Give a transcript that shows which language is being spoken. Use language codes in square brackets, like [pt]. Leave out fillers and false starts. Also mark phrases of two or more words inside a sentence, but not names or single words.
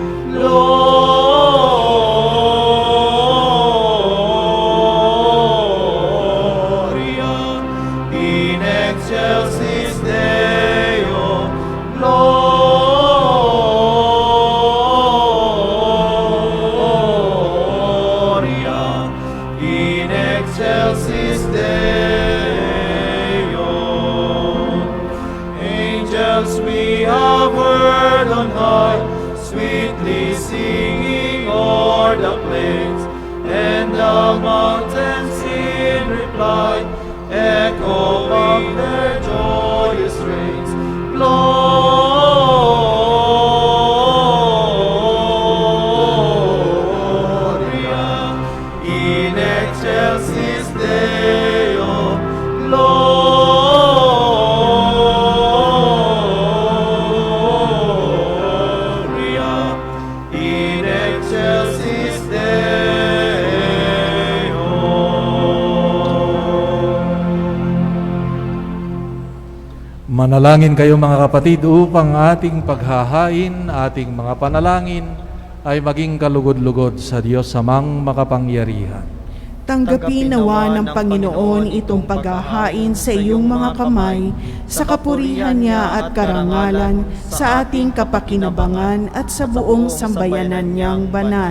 [la] Gloria in excelsis Deo. Gloria in excelsis Deo. [en] Angels we have heard on high, sweetly singing o'er the plains, and the mountains in reply echoing their joyous strains. [la] Gloria in excelsis Deo. Gloria in excelsis Deo. [tl] Manalangin kayo mga kapatid upang ating paghahain, ating mga panalangin ay maging kalugod-lugod sa Diyos Amang makapangyarihan. Tanggapin nawa ng Panginoon itong paghahain sa iyong mga kamay, sa kapurihan niya at karangalan, sa ating kapakinabangan at sa buong sambayanan niyang banal.